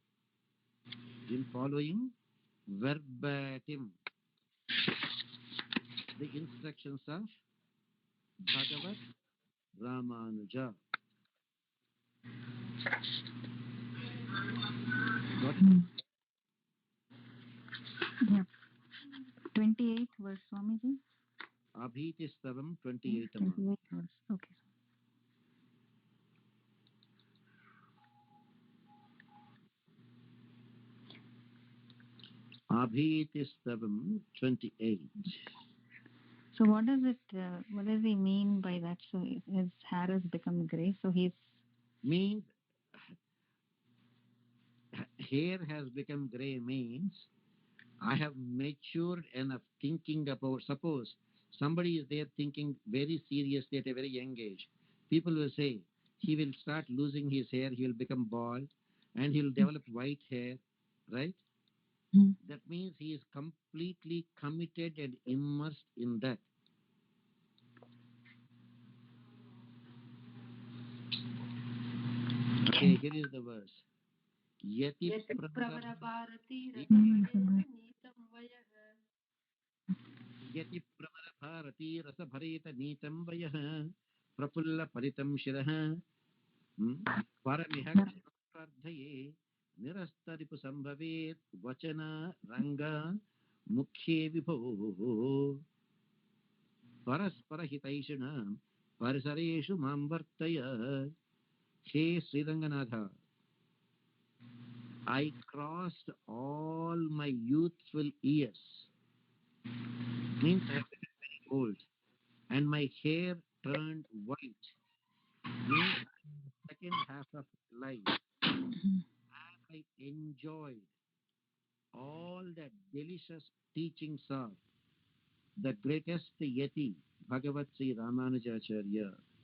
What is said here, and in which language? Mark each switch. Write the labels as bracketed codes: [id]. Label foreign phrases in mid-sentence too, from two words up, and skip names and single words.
[en] The instructions of Bhagavad Ramanuja. Got it? Yeah. 28 verse, Swamiji. Abhiti Stavam 28. 28 verse. Okay. Abhiti Stavam 28. So what does he mean by that? So his hair has become gray. So he's means hair has become gray means I have matured enough thinking about, suppose somebody is there thinking very seriously at a very young age. People will say he will start losing his hair, he will become bald, and he will develop white hair, right? That means he is completely committed and immersed in that. Okay, here is the verse. [sa] Yati यति प्रवरभारती रसभरित नीतं वयः प्रफुल्ल परितं शिरः परमिह प्रार्थये निरस्तरिपु संभवेत् वचन रंग मुख्ये विभो परस्परहितैषिणां परिसरेषु मां वर्तय. हे श्रीरंगनाथ, [en] I crossed all my youthful years, means I have become very old, and my hair turned white, means second half of life. I enjoyed all the delicious teachings of the greatest Yeti, Bhagavat Sri Ramanujacharya.